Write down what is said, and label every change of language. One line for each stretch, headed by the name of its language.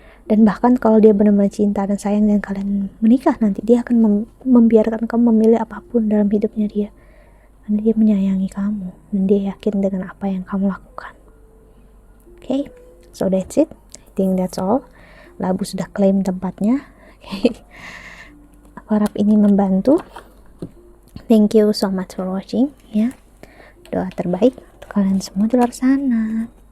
Indonesian: Dan bahkan kalau dia benar-benar cinta dan sayang dan kalian menikah nanti, dia akan membiarkan kamu memilih apapun dalam hidupnya dia, karena dia menyayangi kamu dan dia yakin dengan apa yang kamu lakukan.
English: Okay, so that's it. I think that's all.
Indonesian: Labu sudah klaim tempatnya. Okay. Aku harap ini membantu.
English: Thank you so much for watching ya.
Indonesian: Doa terbaik untuk kalian semua di luar sana.